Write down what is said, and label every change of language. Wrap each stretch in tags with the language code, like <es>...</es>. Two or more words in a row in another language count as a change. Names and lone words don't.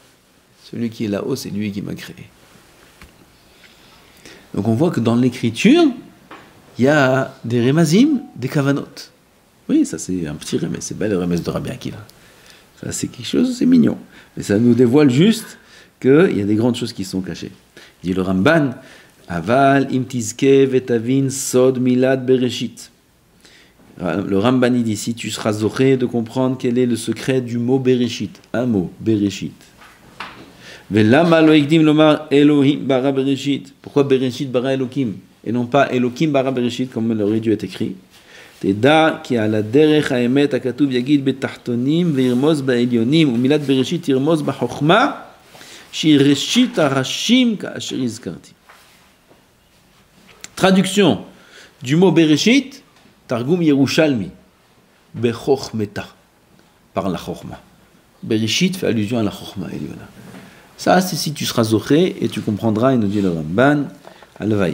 <fr>Celui qui est là-haut, c'est lui qui m'a créé. Donc on voit que dans l'écriture, il y a des remazim, des kavanot. Oui, ça c'est un petit remez, c'est pas le remez de Rabbi Akiva. Ça c'est quelque chose, c'est mignon. Mais ça nous dévoile juste qu'il y a des grandes choses qui sont cachées. Il dit le Ramban,</fr> <he>אבל אם תזכה ותבין סוד מילת בראשית.</he> <fr>Le Ramban il dit, si tu seras zoché de comprendre quel est le secret du mot bereshit, un mot, bereshit.</fr> <he>ולמה לא הקדים לומר אלהים ברא בראשית.</he> <fr>Pourquoi</fr> <he>בראשית ברא אלהים</he> <fr>et non pas</fr> <he>אלהים ברא בראשית</he> <fr>comme il aurait dû être écrit?</fr> <he>תדע כי על הדרך האמת הכתוב יגיד בתחתונים וירמוז בעליונים ומילת בראשית ירמוז בחוכמה שהיא ראשית הראשים כאשר הזכרתי.</he> <fr>Traduction du mot Bereshit, Targum Yerushalmi, Bechokmeta, par la Chokhma. Bereshit fait allusion à la</fr> <he>חכמה עליונה.</he> <fr>Ça, c'est si tu seras zoché et tu comprendras, il nous dit le Ramban, à l'Evaï.</fr>